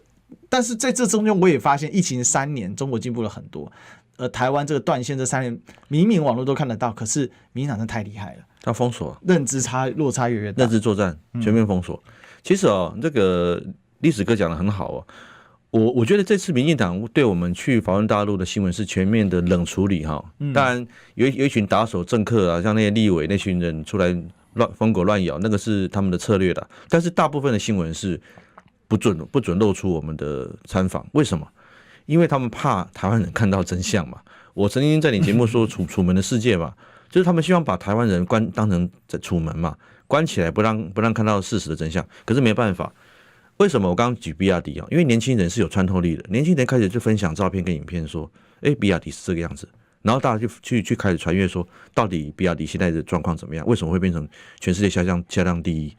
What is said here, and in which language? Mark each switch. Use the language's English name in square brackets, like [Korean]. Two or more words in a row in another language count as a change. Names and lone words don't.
[Chinese] 但是在這中間，我也發現疫情3年，中國進步了很多。台灣這個斷線這3年，明明網絡都看得到，可是民進黨真的太厲害了，他封鎖，認知落差越大，認知作戰全面封鎖。其實這個歷史哥講得很好哦。我覺得這次民進黨對我們去訪問大陸的新聞是全面的冷處理哈。當然有一群打手政客啊，像那些立委那群人出來瘋狗亂咬，那個是他們的策略的。但是大部分的新聞是不准露出我們的參訪，為什麼？因為他們怕台灣人看到真相嘛。我曾經在你節目說楚門的世界嘛，就是他們希望把台灣人當成在楚門嘛，關起來不讓看到事實的真相。可是沒辦法， 為什麼我剛剛舉比亞迪啊？因為年輕人是有穿透力的，年輕人開始就分享照片跟影片說，比亞迪是這個樣子，然後大家就去開始傳閱說，到底比亞迪現在的狀況怎麼樣？為什麼會變成全世界銷量第一？